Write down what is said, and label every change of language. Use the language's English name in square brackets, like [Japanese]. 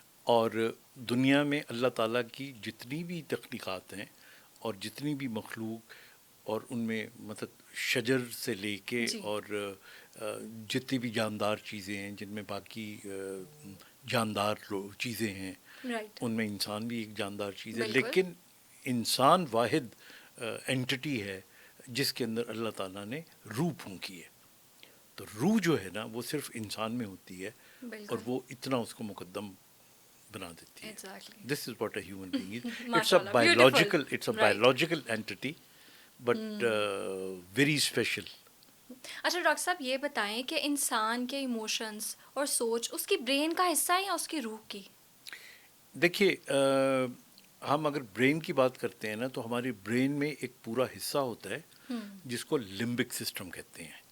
[Urdu] اور دنیا میں اللہ تعالیٰ کی جتنی بھی تخلیقات ہیں اور جتنی بھی مخلوق، اور ان میں مطلب شجر سے لے کے اور جتنی بھی جاندار چیزیں ہیں جن میں باقی جاندار چیزیں ہیں، ان میں انسان بھی ایک جاندار چیز ہے. لیکن انسان واحد اینٹی ہے جس کے اندر اللہ تعالیٰ نے روح پھونکی ہے. تو روح جو ہے نا وہ صرف انسان میں ہوتی ہے اور وہ اتنا اس کو مقدم بنا دیتی ہے. [English] This is what a human being is. It's a biological entity very special. [Urdu] اچھا ڈاکٹر صاحب، یہ بتائیں کہ انسان کے ایموشنس اور سوچ اس کی برین کا حصہ ہے یا اس کی روح کی؟ دیکھیے، ہم اگر برین کی بات کرتے ہیں نا تو ہمارے برین میں ایک پورا حصہ ہوتا ہے جس کو لمبک سسٹم کہتے ہیں.